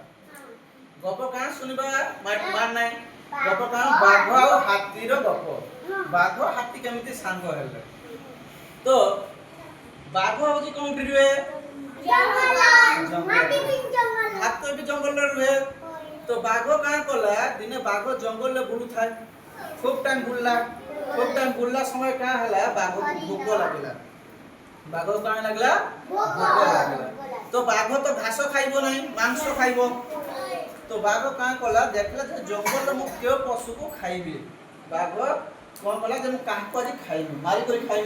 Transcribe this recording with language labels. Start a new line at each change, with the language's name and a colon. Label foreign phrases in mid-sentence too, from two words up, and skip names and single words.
Odia: ଗପ କାଁ ଶୁଣିବା ମାନ ନାହିଁ। ଗପ କାଁ ବାଘ ଆଉ ହାତୀର ଗପ। ବାଘ ହାତୀ କେମିତି ସାଙ୍ଗ ହେଲେ। ତ ବାଘ ହଉଛି କୋଉଠି ରୁହେ? ହାତୀ ବି ଜଙ୍ଗଲରେ ରୁହେ। ତ ବାଘ କାଁ କଲା ଦିନେ ବାଘ ଜଙ୍ଗଲରେ ବୁଲୁଥାଏ। ଖୁବ ଟାଇମ ବୁଲଲା ସମୟ କାଁ ହେଲା ବାଘକୁ ଭୋକ ଲାଗିଲା। ବାଘକୁ କାଁ ଲାଗିଲା? ଭୋକ ଲାଗିଲା। ତ ବାଘ ତ ଘାସ ଖାଇବ ନାହିଁ, ମାଂସ ଖାଇବ। ତ ବାଘ କାଁ କଲା ଦେଖିଲା ଯେ ଜଙ୍ଗଲରେ ମୁଁ କେଉଁ ପଶୁକୁ ଖାଇବି। ବାଘ କ'ଣ କଲା ଯେ ମୁଁ କାହାକୁ ଆଜି ଖାଇବି, ମାରି କରି ଖାଇବି।